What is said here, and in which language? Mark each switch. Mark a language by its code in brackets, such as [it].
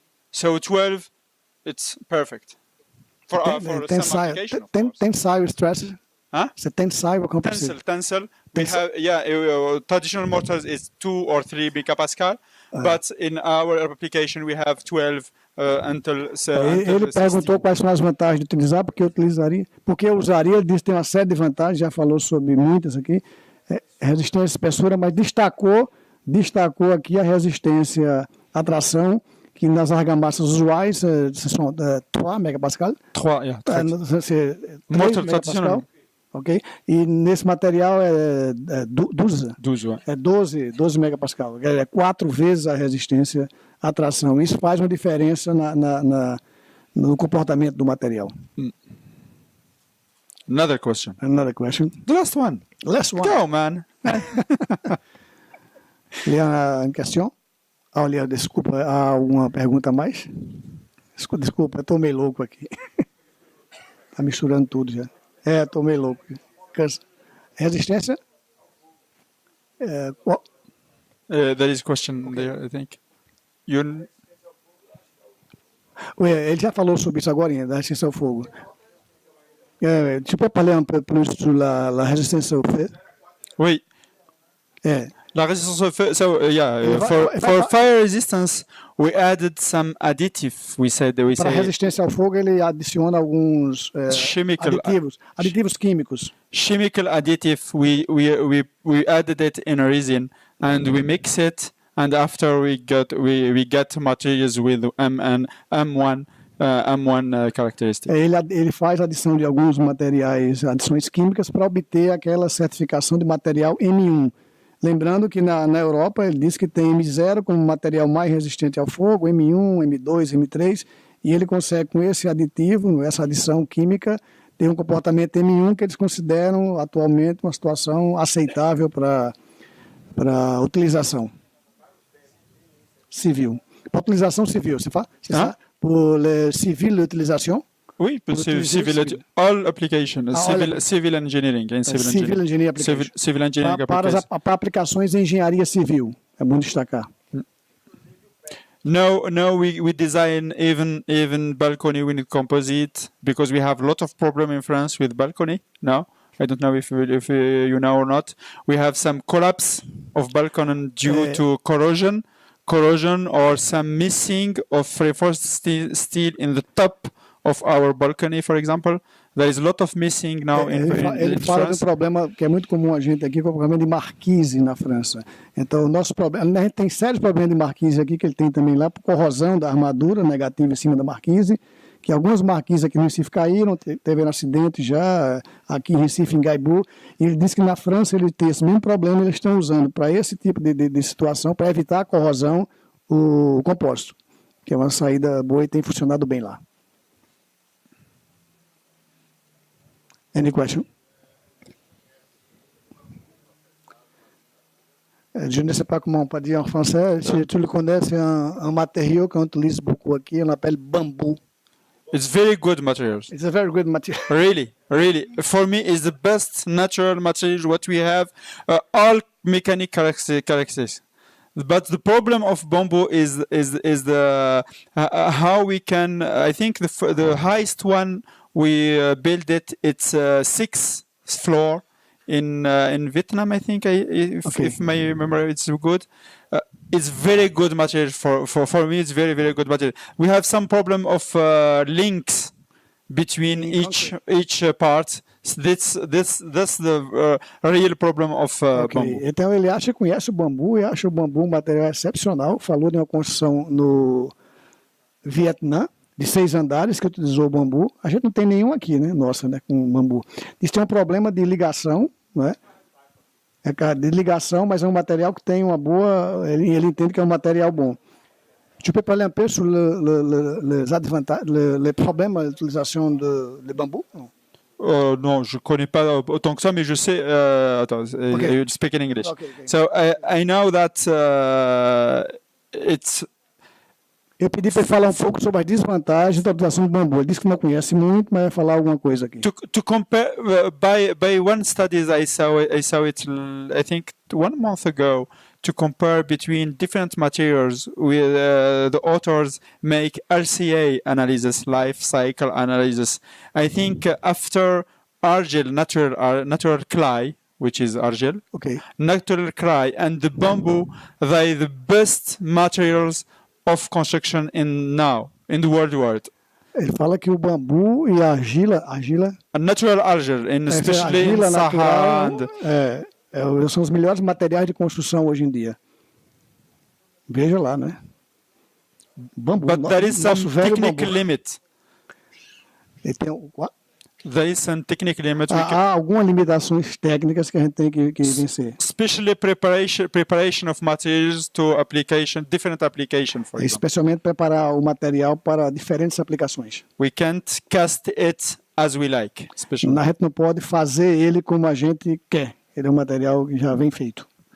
[en] So 12, it's perfect for some application. Tensile stresses. Huh? So tensile or composite? Tensile. We have traditional mortars is 2 or 3 megapascal, but in our application we have 12 until. [pt] Ele perguntou quais são as vantagens de utilizar, porque eu usaria. Ele disse que tem uma série de vantagens, já falou sobre muitas aqui. Resistência, espessura, mas destacou aqui a resistência à tração, que nas argamassas usuais são 3 megapascal. 3 megapascal. Ok? E nesse material é 12 megapascal. É 4 vezes a resistência à tração. Isso faz uma diferença no comportamento do material. [en] Another question. The last one. Go, man. [fr] Il y a une question? [pt] Olha, desculpa, há uma pergunta a mais? Desculpa, eu estou meio louco aqui. Está misturando tudo já. Estou meio louco. Resistência? [en] There is a question there, I think. [pt] Ele já falou sobre isso agora, da resistência ao fogo. [fr] Tu peux parler un peu plus sur la résistance au feu? Oui. La résistance au feu. [en] So for fire resistance, we added some additive. [pt] Para resistência ao fogo, ele adiciona alguns aditivos químicos. [en] Chemical additive. We added it in a resin and we mix it, and after we get materials with M1 characteristic. [pt] Ele faz adição de alguns materiais, adições químicas, para obter aquela certificação de material M1. Lembrando que na Europa ele diz que tem M0 como material mais resistente ao fogo, M1, M2, M3, e ele consegue com esse aditivo, essa adição química, ter um comportamento M1 que eles consideram atualmente uma situação aceitável para utilização civil. Para utilização civil, você sabe? [fr] Pour le civil utilisation? Oui, pour [en] civil all applications, civil engineering. Civil engineering application. Civil engineering [pt] para aplicações de engenharia civil, é bom destacar. [en] No, we design even balcony with composite because we have a lot of problem in France with balcony. No, I don't know if you know or not. We have some collapse of balcony due to corrosion, or some missing of reinforced steel in the top of our balcony, for example. There is a lot of missing now in [pt] Ele fala de um problema que é muito comum a gente aqui, que é o problema de marquise na França. Então, o nosso problema, a gente tem sérios problemas de marquise aqui, que ele tem também lá, por corrosão da armadura negativa em cima da marquise, que algumas marquises aqui no Recife caíram, teve um acidente já aqui em Recife, em Gaibu, e ele disse que na França ele tem esse mesmo problema, eles estão usando para esse tipo de situação, para evitar a corrosão, o compósito, que é uma saída boa e tem funcionado bem lá. [en] Any question? [fr] Je ne sais pas comment on peut dire en français. Si tu le connais, c'est un matériau qu'on utilise beaucoup [pt] aqui, [fr] on appelle bamboo. [en] It's very good materials. It's a very good material. Really, really. For me, it's the best natural material what we have. All mechanic characteristics. But the problem of bamboo is the how we can. I think the highest one we built it. It's 6th floor in Vietnam. I think if my memory is good. It's very good material for me. It's very, very good material. We have some problem of links between each part. That's the real problem of bamboo. [pt] Então ele conhece o bambu e acha o bambu um material excepcional. Falou de uma construção no Vietnã de 6 andares que utilizou o bambu. A gente não tem nenhum aqui, né? Nossa, né? Com bambu. Isso tem um problema de ligação, não é? É de ligação, mas é um material que tem uma boa. Ele entende que é um material bom. [fr] Tu peux parler un peu sur les avantages, les problèmes à l'utilisation de bambou? Non, je connais pas autant que ça, mais je sais. Attends, [en] you speak in English. Okay. So I know that it's. [pt] Eu pedi para ele falar um pouco sobre as desvantagens da utilização do bambu. Ele disse que não conhece muito, mas vai falar alguma coisa aqui. [en] To compare by one studies I saw it I think 1 month ago. To compare between different materials, with the authors make LCA analysis, life cycle analysis. I think after argil, natural clay, which is argil, natural clay, and the bamboo, they the best materials of construction in the world. [pt] Ele fala que o bambu e a argila, [en] a natural argil, especially in Sahara. [pt] São os melhores materiais de construção hoje em dia. Veja lá, né? Bambu. [en] But there is some technical limit. There is some technical limit. [pt] Há algumas limitações técnicas que a gente tem que vencer. [en] Especially preparation of materials to different application, for example. [pt] Especialmente preparar o material para diferentes aplicações. [en] We can't cast it as we like. [pt] A gente não pode fazer ele como a gente quer. Ele é um material que já vem feito.